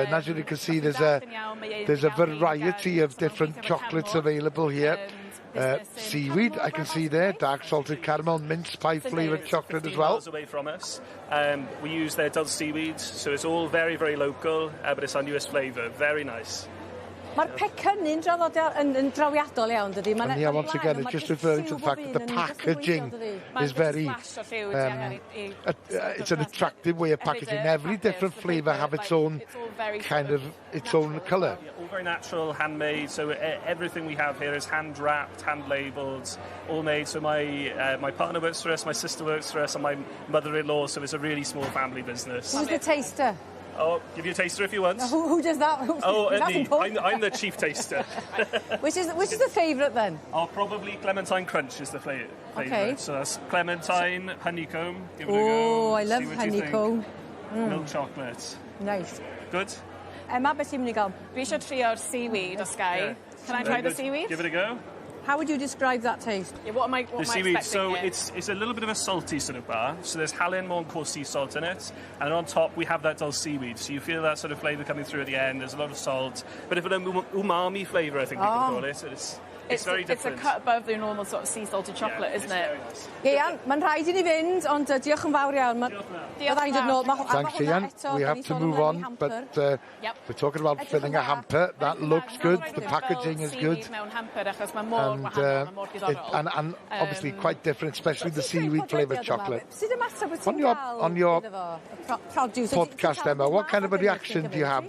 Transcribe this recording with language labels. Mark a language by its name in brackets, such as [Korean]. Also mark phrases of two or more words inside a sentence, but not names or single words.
[English] And as you can see, there's a variety of different chocolates available here. Seaweed, I can see there, dark salted caramel, mince pie flavoured chocolate as well. Away from us, we use their Dove seaweed, so it's all very, very local, but it's our newest flavour. Very nice. [Welsh] Mae'r pecynnu'n yn drawiadol iawn, dydy. [English] And yeah, once again, it's just referring to the fact that the packaging is very, it's an attractive way of packaging. Every different flavour have its own kind of, its own colour. All very natural, handmade, so everything we have here is hand-wrapped, hand-labelled, all made. So my partner works for us, my sister works for us, and my mother-in-law, so it's a really small family business. Who's the taster? Oh, give you a taster if you want. Who does that? Me. I'm the chief taster. Which is the favourite then? Oh, probably Clementine Crunch is the favourite. Okay. So that's Clementine, honeycomb. Give it a go. Oh, I love honeycomb. Milk chocolate. Nice. Good. [Welsh] Emma, beth ti'n mynd i gael? Dwi eisiau trio'r seaweed o Sky. [English] Can I try the seaweed? Give it a go. How would you describe that taste? Yeah, what am I seaweed, expecting here? It's a little bit of a salty sort of bar. So there's [Welsh] halin, more [English] and coarse sea salt in it. And on top, we have that dull seaweed. So you feel that sort of flavour coming through at the end. There's a lot of salt. But an umami flavour, I think people call it. So it's very different. It's a cut above the normal sort of sea salted chocolate, isn't it? [Welsh] Ian, mae'n rhaid I ni fynd, ond diolch yn fawr iawn. [English] Thanks, Ian. We have to move on, but we're talking about filling a hamper. That looks good. The packaging is good. And obviously quite different, especially the seaweed flavoured chocolate. On your podcast, Emma, what kind of a reaction do you have?